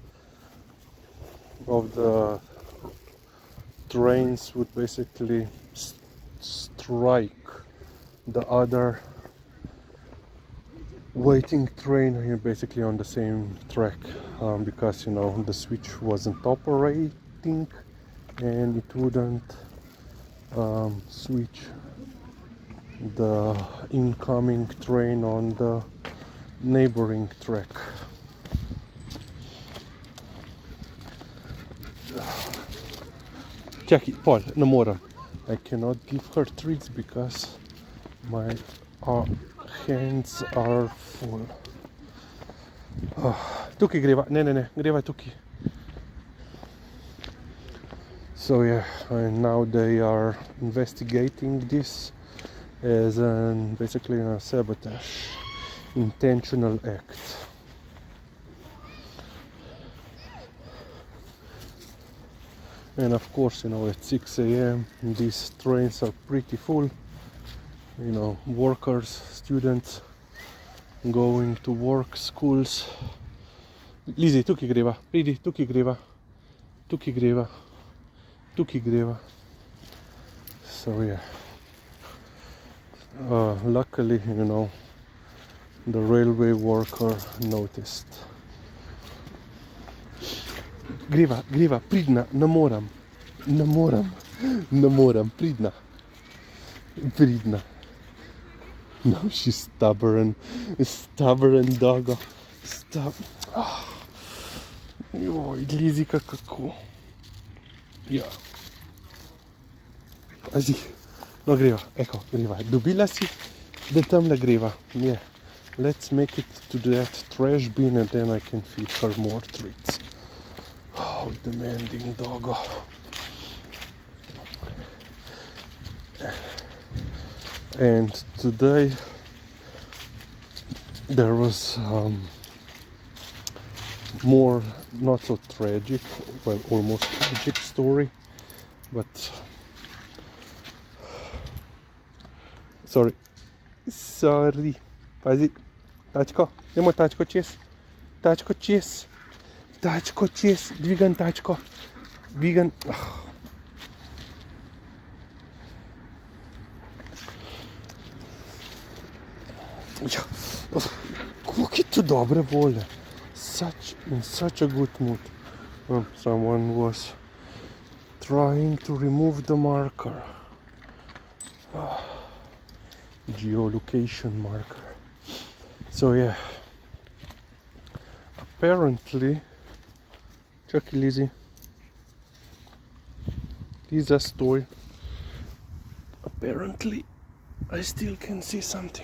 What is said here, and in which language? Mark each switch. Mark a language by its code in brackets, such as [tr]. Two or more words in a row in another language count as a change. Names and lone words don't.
[en] of the trains would basically strike the other waiting train here, basically on the same track, because the switch wasn't operating and it wouldn't switch the incoming train on the neighboring track. Jackie, Paul, [sl] ne morem. [en] I cannot give her treats because my hands are full. [sl] Tukaj greva, ne, greva tukaj. [en] So yeah, and now they are investigating this as basically a sabotage, intentional act. And of course, at 6 a.m. these trains are pretty full. Workers, students going to work, schools. Lizzie, [sl] tukaj greva, pridi, tukaj greva, tukaj greva, tukaj greva. [en] So yeah, luckily, the railway worker noticed. [sl] Greva, pridna, ne moram, pridna. [en] No, she's stubborn doggo. [sl] Joj, Lizika, kako. Ja. Pazi, no greva, dobila si, da tamle greva. [en] Yeah. Let's make it to that trash bin and then I can feed her more treats. Oh, demanding doggo. And today there was more not so tragic, well, almost tragic story, but sorry, [sl] pazi, tačko, nemoj tačko čez, dvigan tačko, dvigan. Kako je to dobre volje, [en] in such a good mood. Someone was trying to remove the marker, geolocation marker. So yeah, apparently, [sl] čakaj Lizzie, Liza stoj, [en] apparently I still can see something.